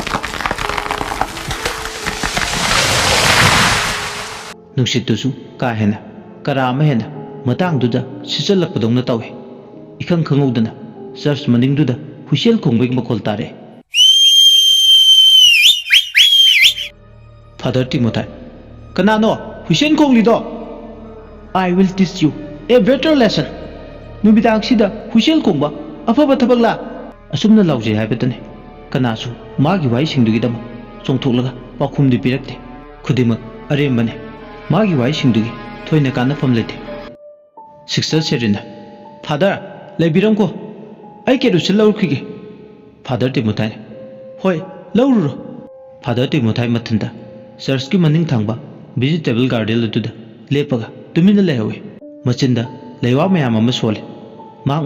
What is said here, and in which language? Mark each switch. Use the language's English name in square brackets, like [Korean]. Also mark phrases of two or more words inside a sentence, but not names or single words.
[Manipuri] ꯅꯨꯡꯁꯤꯠꯇꯨꯁꯨ ꯀꯥ ꯍꯦꯟꯅ ꯀꯔꯥ ꯑꯃ ꯍꯦꯟꯅ ꯃꯇꯥꯡꯗꯨꯗ ꯁꯤꯠꯆꯜꯂꯛꯄꯗꯧꯅ ꯇꯧꯏ꯫ ꯏꯈꯪ ꯈꯪꯍꯧꯗꯅ ꯆꯔꯆ ꯃꯅꯤꯡꯗꯨꯗ ꯍꯨꯏꯁꯦꯜ ꯈꯣꯡꯕꯒꯤ ꯃꯈꯣꯜ ꯇꯥꯔꯛꯑꯦ꯫ ꯐꯥꯗꯔ ꯇꯤꯃꯣꯊꯥꯏ, ꯀꯅꯥꯅꯣ ꯍꯨꯏꯁꯦꯜ ꯈꯣꯡꯂꯤꯗꯣ? [English] I will teach you a better lesson. [Manipuri] ꯅꯨꯃꯤꯗꯥꯡꯁꯤꯗ ꯍꯨꯏꯁꯦꯜ ꯈꯣꯡꯕ ꯑꯐꯕ ꯊꯕꯛꯂꯥ? ꯑꯁꯨꯝꯅ ꯂꯥꯎꯖꯩ ꯍꯥꯏꯕꯇꯅꯤ꯫ ꯀꯅꯥꯁꯨ ꯃꯥꯒꯤ ꯋꯥꯍꯩꯁꯤꯡꯗꯨꯒꯤꯗꯃꯛ ꯆꯣꯡꯊꯣꯛꯂꯒ ꯄꯥꯎꯈꯨꯝꯗꯤ ꯄꯤꯔꯛꯇꯦ꯫ ꯈꯨꯗꯤꯡꯃꯛ ꯑꯔꯦꯝꯕꯅꯤ꯫ ꯃꯥꯒꯤ ꯋꯥꯍꯩꯁꯤꯡꯗꯨꯒꯤ ꯊꯣꯏꯅ ꯀꯥꯟꯅꯐꯝ ꯂꯩꯇꯦ꯫ ꯁꯤꯛꯁꯇꯔ ꯁꯦꯔꯤꯟꯅ, ꯐꯥꯗꯔ ꯂꯩꯕꯤꯔꯝꯀꯣ, ꯑꯩ ꯀꯦꯔꯣꯁꯤꯟ ꯂꯧꯔꯨꯈꯤꯒꯦ꯫ ꯐꯥꯗꯔ ꯇꯤꯃꯣꯊꯥꯏꯅ, ꯍꯣꯏ ꯂꯧꯔꯨꯔꯣ꯫ ꯐꯥꯗꯔ ꯇꯤꯃꯣꯊꯥꯏ ꯃꯊꯟꯇ ꯆꯔꯆꯀꯤ ꯃꯅꯤꯡ ꯊꯪꯕ [English] vegetable garden [Manipuri] ꯑꯗꯨꯗ ꯂꯦꯞꯄꯒ ꯇꯨꯃꯤꯟꯅ ꯂꯩꯍꯧꯏ꯫ ꯃꯆꯤꯟꯗ ꯂꯩꯋꯥ ꯃꯌꯥꯝ ꯑꯃ ꯁꯣꯜꯂꯤ꯫ ꯃꯍꯥꯛ